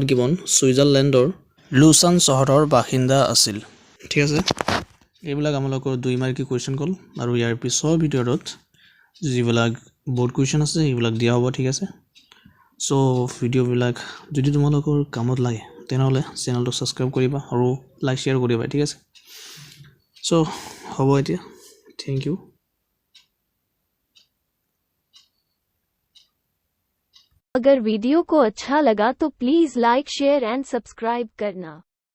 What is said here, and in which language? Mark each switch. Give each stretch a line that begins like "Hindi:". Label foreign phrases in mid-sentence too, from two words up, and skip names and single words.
Assamese: গিবন ছুইজাৰলেণ্ডৰ লুচান চহৰৰ বাসিন্দা আছিল ঠিক আছে এইবিলাক আমলকৰ 2
English: marky question
Assamese: কল আৰু ইয়াৰ পিছৰ ভিডিঅ'ত যিবিলাক
English: board question
Assamese: আছে এইবিলাক দিয়া হ'ব ঠিক আছে সো ভিডিঅ'বিলাক যদি তোমালোকৰ কামত লাগে তেনেহলে চেনেলটো সাবস্ক্ৰাইব কৰিবা আৰু
English: like share
Assamese: কৰিবা ঠিক আছে সো হ'ব এতিয়া
English: thank you
Hindi: अगर वीडियो को अच्छा लगा तो प्लीज
English: like share and subscribe
Hindi: करना